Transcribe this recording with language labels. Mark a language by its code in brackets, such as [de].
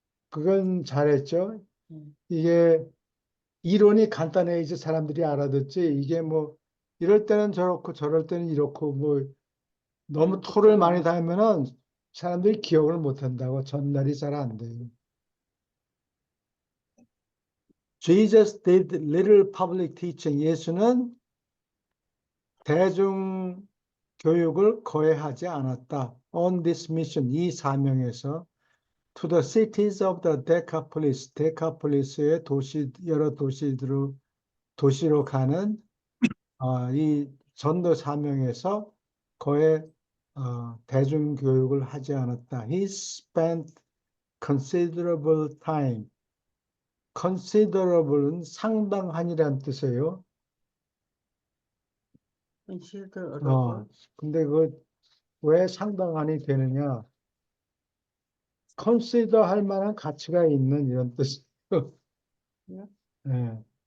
[ko] 그건 잘했죠. 이게 이론이 간단해야지 사람들이 알아듣지. 이게 뭐 이럴 때는 저렇고 저럴 때는 이렇고 뭐 너무 토를 많이 달면은 사람들이 기억을 못 한다고 전달이 잘 안 돼요. [en] Jesus did little public teaching. [ko] 예수는 대중 교육을 거의 하지 않았다. [en] On this mission, [ko] 이 사명에서 [en] to the cities of the Decapolis, [ko] 데카폴리스의 도시, 여러 도시로 가는 이 전도 사명에서 거의 대중교육을 하지 않았다. [en] He spent considerable time. considerable [ko] 은 상당한이라는 뜻이에요. [en] considerable. [ko] 근데 왜 상당한이 되느냐? [en] consider [ko] 할 만한 가치가 있는 이런 뜻이에요. 네.